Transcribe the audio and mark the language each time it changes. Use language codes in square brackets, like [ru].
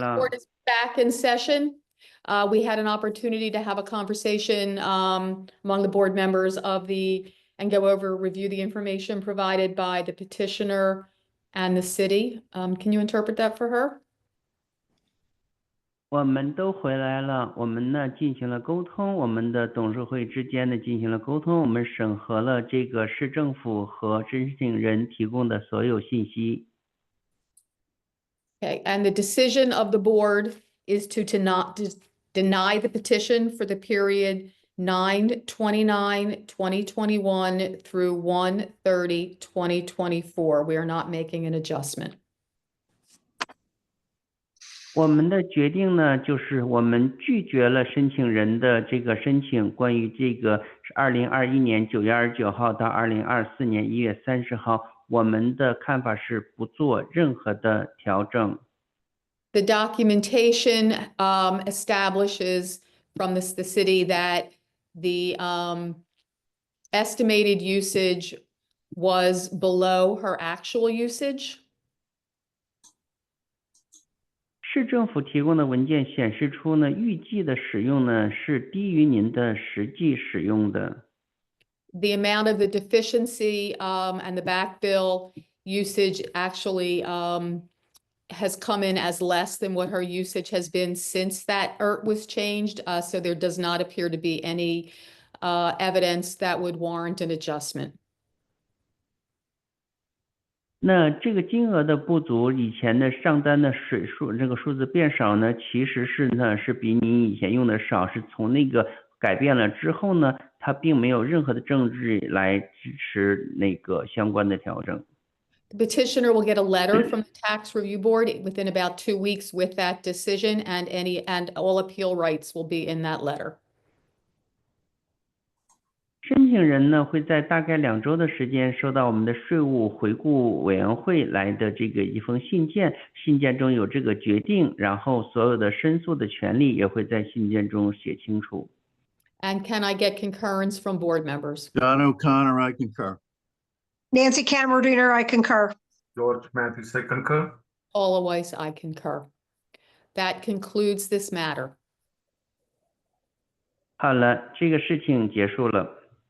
[zh] 了。 [en] Board is back in session. We had an opportunity to have a conversation among the board members and go over, review the information provided by the petitioner and the city. Can you interpret that for her? [zh] 我们都回来了，我们呢进行了沟通，我们的董事会之间呢进行了沟通，我们审核了这个市政府和申请人提供的所有信息。 [en] Okay, and the decision of the board is to not deny the petition for the period 9/29/2021 through 1/30/2024. We are not making an adjustment. [zh] 我们的决定呢，就是我们拒绝了申请人的这个申请，关于这个2021年9月29号到2024年1月30号，我们的看法是不做任何的调整。 [en] The documentation establishes from the city that the estimated usage was below her actual usage. [zh] 市政府提供的文件显示出呢，预计的使用呢是低于您的实际使用的。 [en] The amount of the deficiency and the back bill usage actually has come in as less than what her usage has been since that ERT was changed. So there does not appear to be any evidence that would warrant an adjustment. [zh] 那这个金额的不足，以前的上单的水数这个数字变少呢，其实是比你以前用的少，是从那个改变了之后呢，它并没有任何的证据来支持那个相关的调整。 [en] The petitioner will get a letter from the tax review board within about 2 weeks with that decision, and all appeal rights will be in that letter. [zh] 申请人呢会在大概2周的时间收到我们的税务回顾委员会来的这个一封信件，信件中有这个决定，然后所有的申诉的权利也会在信件中写清楚。 [en] And can I get concurrence from board members? John O'Connor, I concur. Nancy Cameradiner, I concur. George Matthews, I concur. Paula Weiss, I concur. That concludes this matter. [zh] 好了，这个事情结束了。